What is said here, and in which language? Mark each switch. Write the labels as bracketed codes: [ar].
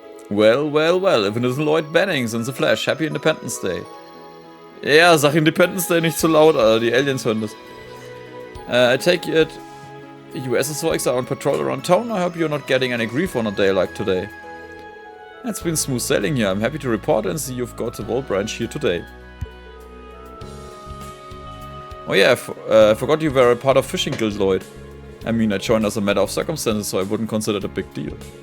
[en] Well, well, well, if it isn't Lloyd Bannings in the Flash, Happy Independence Day. [de] Ja, sag Independence Day nicht zu laut, Alter, die Aliens hören das. [en] I take it USS are on patrol around town. I hope you're not getting any grief on a day like today. It's been smooth sailing here. I'm happy to report and see you've got the Wall branch here today. Oh yeah, I forgot you were a part of Fishing Guild, Lloyd. I mean, I joined as a matter of circumstances, so I wouldn't consider it a big deal.